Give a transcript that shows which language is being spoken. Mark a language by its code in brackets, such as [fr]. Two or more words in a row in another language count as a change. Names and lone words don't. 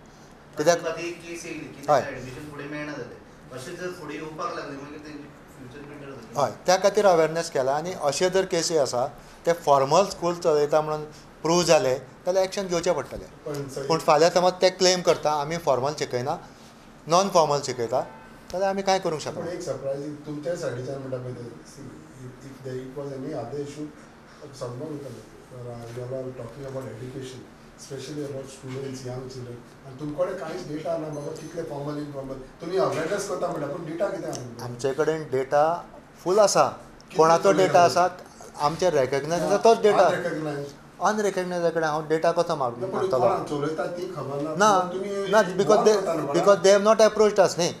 [kok] कित्याक हय हय त्या खातीर अवेरनेस केला. आनी अशे जर केसी आसा ते [en] formal school [kok] चलयता म्हणून प्रूव जाले जाल्यार एक्शन घेवचें पडटलें. पूण फाल्यां समज ते क्लेम करता आमी फॉर्मल शिकयना नॉन फॉर्मल शिकयता जाल्यार आमी कांय करूंक शकना. एक सरप्रायझींग तुमच्या सायडीच्यान म्हणटा पळय [en] if there it was any other issue [kok] समजून [en] you are talking about education specially about students young children [kok] आनी तुमचे कडेन कांयच डेटा ना बाबा कितले फॉर्मल इनफॉर्मल तुमी अवेरनेस करता म्हणटा पूण डेटा कितें आसा? आमचे कडेन डेटा फूल आसा. कोणाचो डेटा आसा आमचे रेकग्नायज आसा तोच डेटा. अनरेकग्नायज कडेन हांव डेटा कसो मारतलो ना [en] because they have not approached us [kok] न्ही.